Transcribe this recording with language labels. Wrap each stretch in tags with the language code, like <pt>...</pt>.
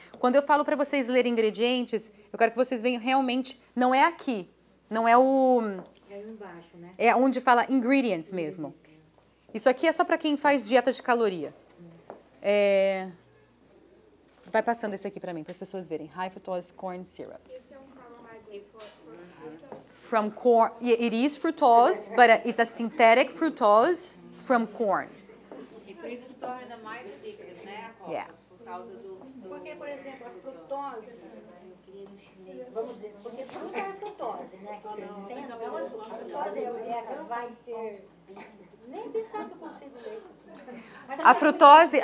<pt>Quando eu falo para vocês lerem ingredientes, eu quero que vocês vejam realmente, não é aqui, não é o... É aí embaixo, né? É onde fala ingredients mesmo. Isso aqui é só para quem faz dieta de caloria. Vai passando esse aqui para mim, para as pessoas verem.</pt> <en>High Fructose Corn Syrup.</en> <pt>Esse é um</pt> <en>carbohydrate for fructose. From corn, it is fructose, but it's a synthetic fructose from corn.</en> <pt>E por isso se torna ainda mais addictive, né, a coca?</pt> <en>Yeah.</en> <pt>Por causa do... Porque, por exemplo, a frutose, vamos dizer, porque fruta é frutose, né? Tem, não, a frutose é a que vai ser... Nem pensar que eu consigo ler isso.</pt>